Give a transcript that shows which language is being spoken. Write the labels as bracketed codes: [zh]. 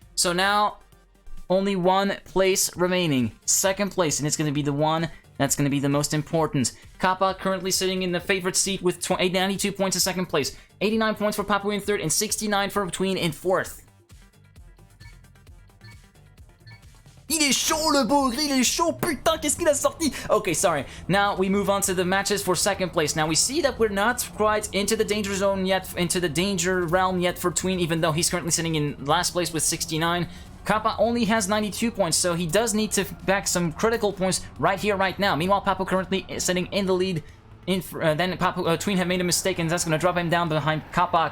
[en] So now only one place remaining, second place, and it's going to be the one that's going to be the most important. Kappa currently sitting in the favorite seat with 92 points in second place, 89 points for Papou in third, and 69 for Tween in fourth. [fr] Il est chaud le bougre, il est chaud, putain, qu'est-ce qu'il a sorti? [en] Okay, sorry. Now we move on to the matches for second place. Now we see that we're not quite into the danger zone yet, into the danger realm yet for Tween, even though he's currently sitting in last place with 69. Kappa only has 92 points, so he does need to back some critical points right here, right now. Meanwhile, Papou currently sitting in the lead. Then Tween have made a mistake, and that's going to drop him down behind Kappa.